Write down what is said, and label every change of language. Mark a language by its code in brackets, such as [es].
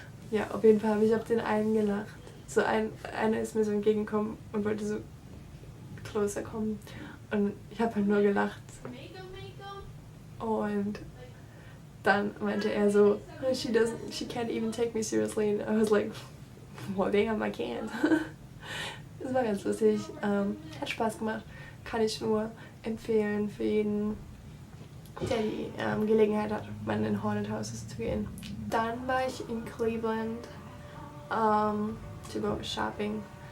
[de] Ja, auf jeden Fall habe ich auf den einen gelacht. So einer ist mir so entgegengekommen und wollte so closer kommen und ich habe halt nur gelacht. Und dann meinte er so, [en] she can't even take me seriously. And I was like, well damn, I can't. [de] Das war ganz lustig, hat Spaß gemacht, kann ich nur empfehlen für jeden, der die Gelegenheit hat, mal in Haunted Houses zu gehen. Dann war ich in Cleveland [en] to go shopping.